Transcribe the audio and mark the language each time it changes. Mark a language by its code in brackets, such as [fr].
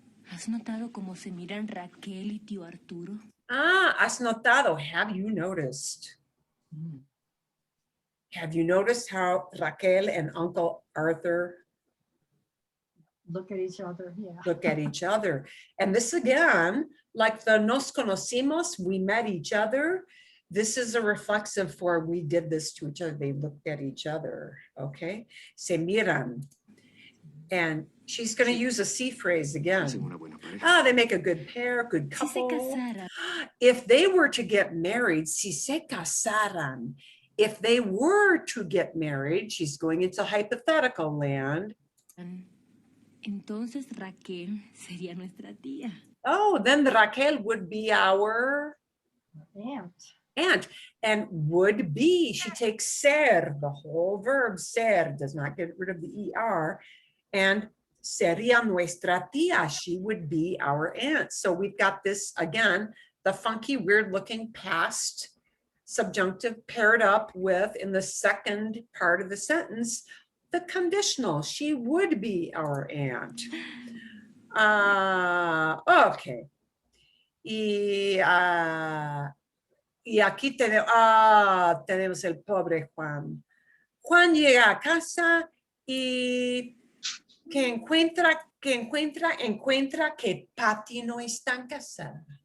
[es] ¿Has notado cómo se miran Raquel y tío Arturo? has notado, [en] have you noticed? Have you noticed how Raquel and Uncle Arthur Look at each other, yeah. look at each other? And this again, like the [es] nos conocimos, [en] we met each other. This is a reflexive for we did this to each other. They looked at each other, okay? [es] Se miran. [en] And she's going to use a C phrase [es] Hacen [en] again. [es] una buena pareja. [en] They make a good pair, good [es] Si se [en] couple. [es] casara, [en] If they were to get married, [es] si se casaran, [en] if they were to get married, she's going into hypothetical land. [es] entonces Raquel sería nuestra tía. [en] Oh, then the Raquel would be our aunt. And would be, she takes ser, the whole verb ser, does not get rid of the er. And [es] sería nuestra tía, [en] she would be our aunt. So we've got this, again, the funky, weird looking past subjunctive paired up with, in the second part of the sentence, the conditional, she would be our aunt. Okay. [es] Y aquí tenemos el pobre Juan. Juan llega a casa y encuentra que Patty no está en casa.